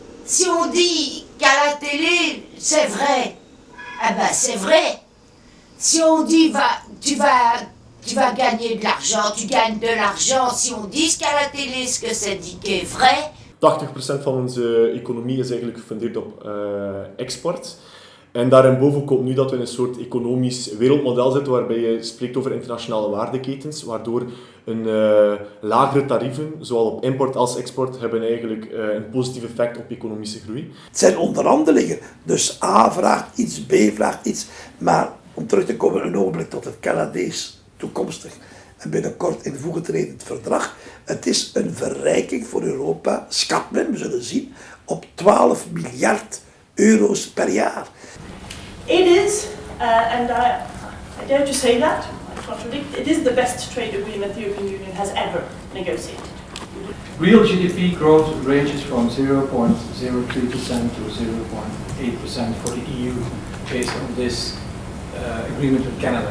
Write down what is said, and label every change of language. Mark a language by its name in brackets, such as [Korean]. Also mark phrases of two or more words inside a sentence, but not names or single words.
[French] Si on dit qu'à la télé, c'est vrai, eh ben c'est vrai. Si on dit tu vas gagner de l'argent, tu gagnes de l'argent. Si on dit qu'à la télé ce que c'est dit qui est vrai. [Dutch] 80% van onze economie is eigenlijk gefundeerd op export. En daarboven komt nu dat we in een soort economisch wereldmodel zitten waarbij je spreekt over internationale waardeketens, waardoor lagere tarieven, zowel op import als export, hebben eigenlijk een positief effect op economische groei. Het zijn onderhandelingen, dus A vraagt iets, B vraagt iets, maar om terug te komen een ogenblik tot het Canadees toekomstig en binnenkort in voege tredend verdrag. Het is een verrijking voor Europa, schat men, we zullen zien, op 12 miljard euro's per jaar. [English] It is, and I dare to say that, I contradict, it is the best trade agreement the European Union has ever negotiated. Real GDP growth ranges from 0.03% to 0.8% for the EU based on this agreement with Canada.